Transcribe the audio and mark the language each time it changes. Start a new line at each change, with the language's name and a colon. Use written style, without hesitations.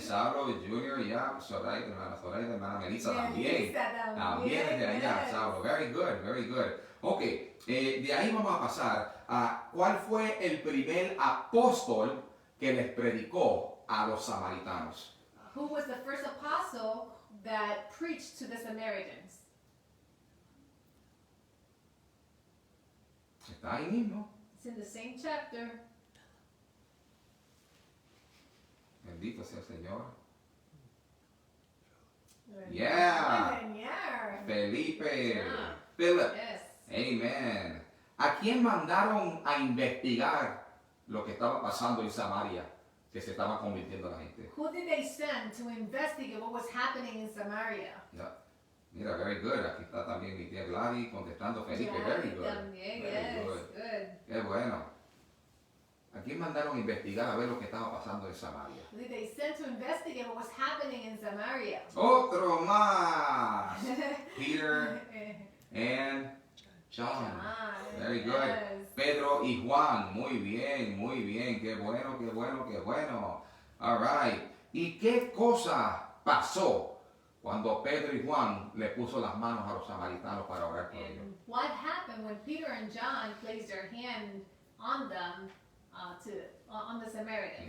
Spanish: Saulo Junior, ya. Zoraida, hermana Melissa también. También es de allá, Saulo.
English: Very good, very good. Ok,
Spanish: de ahí vamos a pasar a cuál fue el primer apóstol que les predicó a los samaritanos.
English: Who was the first apostle that preached to the Samaritans?
Spanish: Está ahí mismo.
English: It's in the same chapter.
Spanish: Bendito sea el Señor.
English: Yeah.
Spanish: Felipe.
English: Yeah. Philip. Yes. Amen.
Spanish: ¿A quién mandaron a investigar lo que estaba pasando en Samaria? Que se estaba convirtiendo la gente.
English: Who did they send to investigate what was happening in Samaria?
Spanish: Ya. Mira,
English: very good.
Spanish: Aquí está también mi tía Gladys contestando Felipe.
English: Yeah, Very good.
Spanish: también,
English: Very yes, good. good.
Spanish: Qué bueno. ¿A quién mandaron a investigar a ver lo que estaba pasando en Samaria?
English: Who did they send to investigate what was happening in Samaria?
Spanish: Otro más.
English: Peter and John. Very good. Yes.
Spanish: Pedro y Juan. Muy bien, muy bien. Qué bueno, qué bueno, qué bueno.
English: All right.
Spanish: ¿Y qué cosa pasó cuando Pedro y Juan le puso las manos a los samaritanos para orar por ellos?
English: And what happened when Peter and John placed their hand on them, on the Samaritans?